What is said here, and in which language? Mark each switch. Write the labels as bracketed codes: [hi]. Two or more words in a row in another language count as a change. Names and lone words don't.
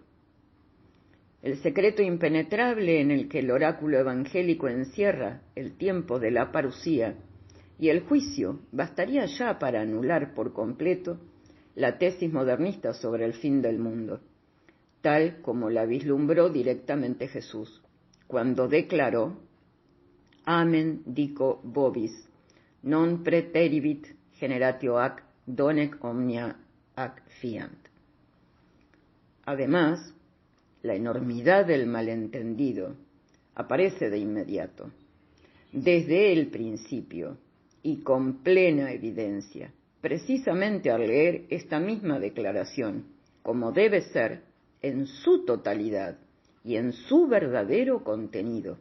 [es] El secreto impenetrable en el que el oráculo evangélico encierra el tiempo de la parucía y el juicio bastaría ya para anular por completo la tesis modernista sobre el fin del mundo, tal como la vislumbró directamente Jesús, cuando declaró: [la] Amen dico vobis, non preteribit generatio ac donec omnia ac fiant. [es] Además, la enormidad del malentendido aparece de inmediato, desde el principio y con plena evidencia, precisamente al leer esta misma declaración, como debe ser, en su totalidad y en su verdadero contenido.